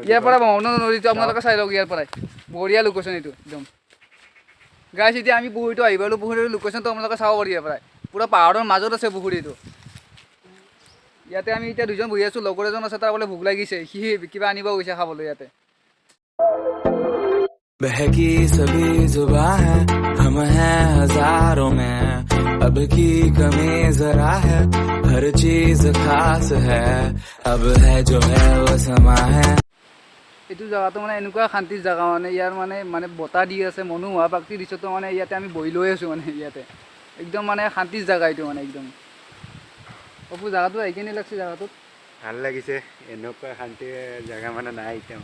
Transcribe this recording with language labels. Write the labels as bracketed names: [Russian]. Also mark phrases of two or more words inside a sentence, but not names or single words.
[Assamese] ইয়াৰ পৰা ব্ৰহ্মপুত্ৰ নদীটো আপোনালোকে চাই লওক। ইয়াৰ পৰাই বঢ়িয়া লোকেশ্যন এইটো একদম। গাইছ, এতিয়া আমি পুখুৰীটো আহি পালোঁ। পুখুৰীটোৰ লোকেশ্যনটো আপোনালোকে চাব পাৰি। ইয়াৰ পৰাই পূৰা পাহাৰৰ মাজত আছে পুখুৰীটো। ইয়াতে আমি এতিয়া 2জন বহি আছোঁ। লগৰ এজন আছে, তাৰ বোলে ভোক লাগিছে, সি কিবা আনিব গৈছে খাবলৈ ইয়াতে। [Hindi] बहकी सभी जुबां है, हम हैं हजारों में, अब की कमी जरा है, हर चीज खास है, अब है जो है वो समा है। [Assamese] এইটো জেগাটো মানে এনেকুৱা শান্তিৰ জেগা মানে। ইয়াৰ মানে বতাহ দি আছে, মনোমোহা প্ৰাকৃতিক দৃশ্যটো মানে ইয়াতে আমি বহি লৈ আছোঁ মানে। ইয়াতে একদম মানে শান্তিৰ জেগা এইটো মানে একদম। অপু জেগাটো আহি কেনে লাগছে? জেগাটোত ভাল লাগিছে। এনেকুৱা শান্তিৰ জেগা মানে নাই এতিয়া